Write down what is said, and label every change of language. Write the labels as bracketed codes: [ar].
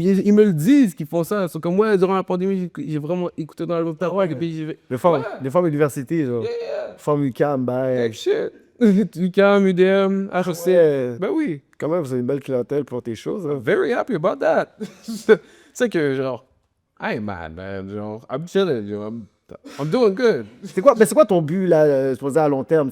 [fr] Ils me le disent qu'ils font ça. Ils sont comme, ouais, durant la pandémie, j'ai vraiment écouté dans l'album de ta rock. Et puis, Les femmes à l'université, genre. Femmes UQAM, ben. type shit. UQAM, UDM, HEC. Ouais. Ben oui. Quand même, vous avez une belle clientèle pour tes choses. Hein. [en] Very happy about that. [fr] C'est que, genre, [en] I ain't mad, man. Genre, I'm chilling, genre, I'm doing good. [fr] C'est quoi ton but, là, supposé à long terme?